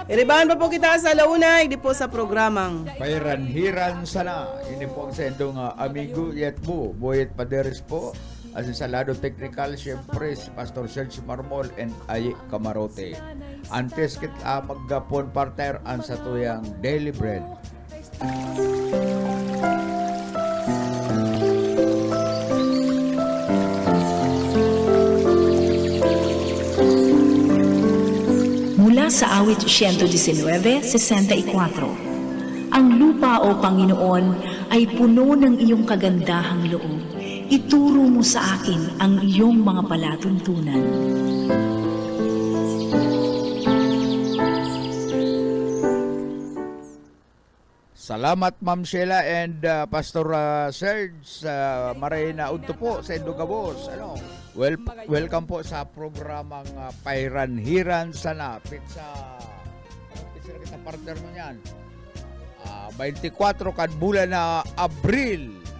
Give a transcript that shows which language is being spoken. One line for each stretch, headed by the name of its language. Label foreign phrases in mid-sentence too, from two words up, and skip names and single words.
Bikol: Iribahan pa po kita sa launay, di po sa programang. Pairanhiran sana. Ini po ang sendong amigo Yetbo, Boyet Paderes po. Asin sa lado technical, syempre si Pastor Serge Marmol and Aye Camarote. Antes kit maggapon partner ang sa tuyang Daily Bread.
Filipino: Mula sa awit 119:64, ang lupa o Panginoon ay puno ng iyong kagandahang loob. Ituro mo sa akin ang iyong mga palatuntunan.
Bikol: Salamat Ma'am Sheila and Pastor Serge maray na udto po sa Indugabos. Welcome po sa programang Pairanhiran sana. Pizza na kita partner mo niyan. 24 kad bulan na Abril.